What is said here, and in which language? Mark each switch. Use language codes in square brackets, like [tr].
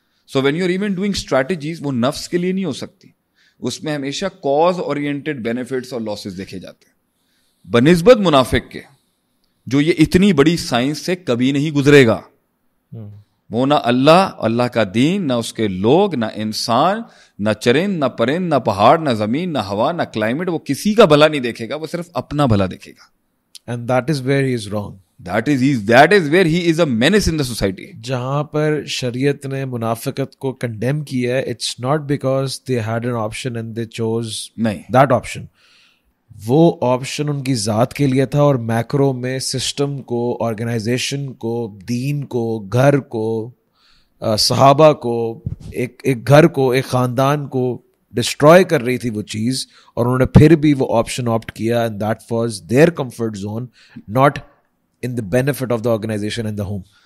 [en] so when you are even doing strategies, [ur] وہ نفس کے لیے نہیں ہو سکتی, اس میں ہمیشہ کاز اورینٹڈ بینیفٹس اور لاسز دیکھے جاتے ہیں, بنسبت منافق کے جو یہ اتنی بڑی سائنس سے کبھی نہیں گزرے گا. وہ نہ اللہ کا دین, نہ اس کے لوگ, نہ انسان, نہ چرند, نہ پرند, نہ پہاڑ, نہ زمین, نہ ہوا, نہ کلائمیٹ, وہ کسی کا بھلا نہیں دیکھے گا, وہ صرف اپنا بھلا دیکھے گا. [en] And that is where he is wrong. That is where he is a menace in the society. [ur] جہاں پر شریعت نے منافقت کو کنڈیم کیا ہے, [en] it's not because they had an option and they chose that option. [ur] وہ آپشن ان کی ذات کے لیے تھا, اور میکرو میں سسٹم کو, آرگنائزیشن کو, دین کو, گھر کو, صحابہ کو, ایک گھر کو, ایک خاندان کو ڈسٹروائے کر رہی تھی وہ چیز, اور انہوں نے پھر بھی وہ آپشن آپٹ کیا, [en] And that was their comfort zone, not in the benefit of the organization and the home.